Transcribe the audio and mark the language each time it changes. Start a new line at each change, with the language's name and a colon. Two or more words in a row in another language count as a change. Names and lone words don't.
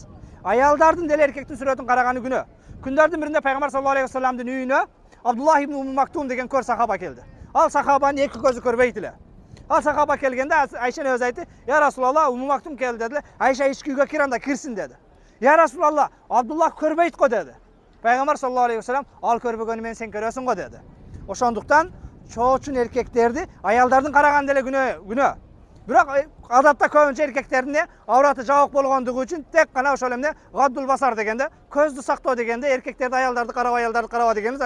Kyrgyz: Аялдардын деле эркектин сүрөтүн караганы күнөө. Күндөрдүн биринде Пайгамбар
Arabic: صلى الله عليه وسلم
Kyrgyz: үйүнө Абдуллах ибн Умм Мактум деген көр сахаба келди. Ал сахабанын эки көзү көрбөйт эле. Ал сахаба келгенде Айшаны өзү айтты:
Arabic: "يا رسول الله,
Kyrgyz: Умм Мактум келди" деди. Айша ички үйгө кир, анда кирсин деди.
Arabic: "يا رسول الله,
Kyrgyz: Абдуллах көрбөйт го" деди. Пайгамбар
Arabic: صلى الله عليه وسلم
Kyrgyz: ал көрбөгөнү менен сен көрөсүң го деди. Ошондуктан чоочун эркектерди аялдардын караган деле күнөө. Бирок адатта көбүнчө эркектердин авраты жабык болгондугу үчүн тек гана ошол эмне
Arabic: غض البصر
Kyrgyz: дегенде, көздү сактоо дегенде эркектерди аялдарды караба дегенбиз.